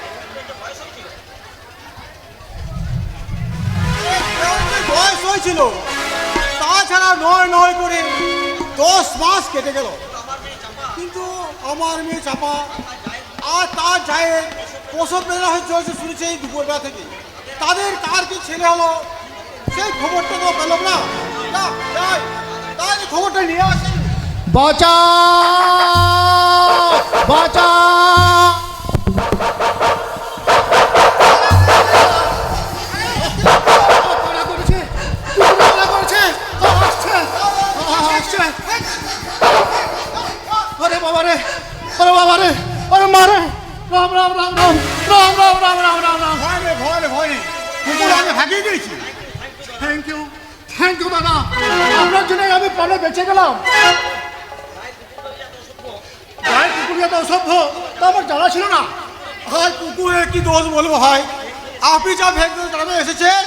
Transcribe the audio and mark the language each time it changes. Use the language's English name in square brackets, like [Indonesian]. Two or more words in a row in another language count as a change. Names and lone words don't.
[Bangla] বয়স হয়েছিল, তাছাড়া নয় নয় করে 10 মাস কেটে গেল, কিন্তু আমার মেয়ে চাপা আর তার জায়ের প্রসব বেলা হচ্ছে শুনেছে এই দুপুরবেলা থেকে। তাদের কার কি ছেলে হলো সেই খবরটা তো পেলাম না। তাই খবরটা নিয়ে আসি। বাঁচা বাঁচা, [Hindi] अरे बाबा रे, अरे बाबा रे, अरे मारे, राम राम राम राम राम राम राम राम राम राम। [Bangla] ভয় নেই, কুকুর আমি ভাগিয়ে দিয়েছি। [English] thank you [Bangla] দাদা, আপনার জন্য আমি প্রাণে বেঁচে গেলাম। গায়ে কুকুরিয়া তো অসভ্য, তা আমার জানা ছিল না। আর কুকুরের কি দোষ বলবো ভাই? আপনি যা ভেঙে গ্রামে এসেছেন।